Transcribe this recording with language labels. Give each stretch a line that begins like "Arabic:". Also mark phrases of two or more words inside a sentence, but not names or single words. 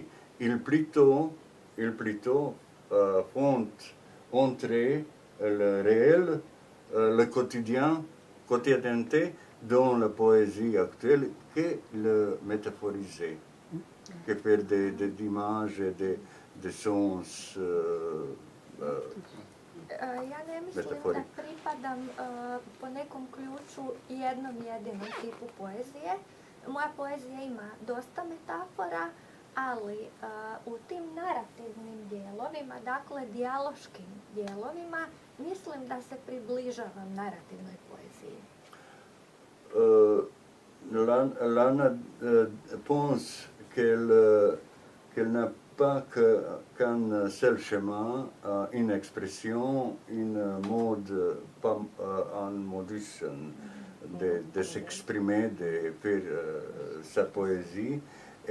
French: Il plutôt font entrer le réel, le quotidienneté dans la poésie actuelle que le métaphoriser, que faire des images et des sens
Croatian: Ja ne mislim da pripadam po nekom ključu jednom jedinom tipu poezije. Moja poezija ima dosta metafora, ali u tim narativnim dijelovima, dakle dijaloškim dijelovima, mislim da se približavam narativnoj poeziji.
French: Lana pense qu'elle n'a pas qu'un seul chemin, une expression, un modus de s'exprimer, de faire sa poésie.